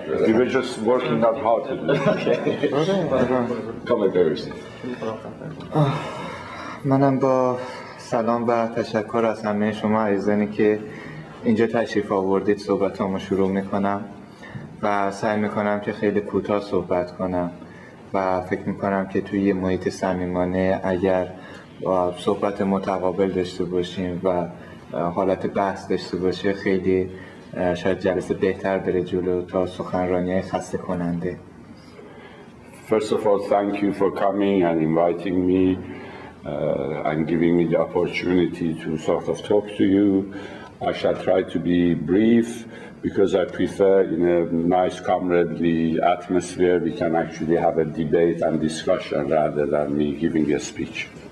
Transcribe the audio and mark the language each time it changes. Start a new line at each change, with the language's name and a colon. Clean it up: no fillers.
English: we were just working out how to do it. Okay. Come on, Behrooz.
Persian: منم با سلام و تشکر از همه شما عزیزانی که اینجا تشریف آوردید صحبتامو شروع میکنم و سعی میکنم که خیلی کوتاه صحبت کنم و فکر میکنم که توی یه محیط صمیمانه اگر صحبت متقابل داشته باشیم و حالت بحث داشته باشه خیلی شاید جلسه بهتر بره جلو تا سخنرانی خسته کننده.
English: First of all, thank you for coming and inviting me and giving me the opportunity to sort of talk to you. I shall try to be brief because I prefer in a nice comradely atmosphere we can actually have a debate and discussion rather than me giving a speech.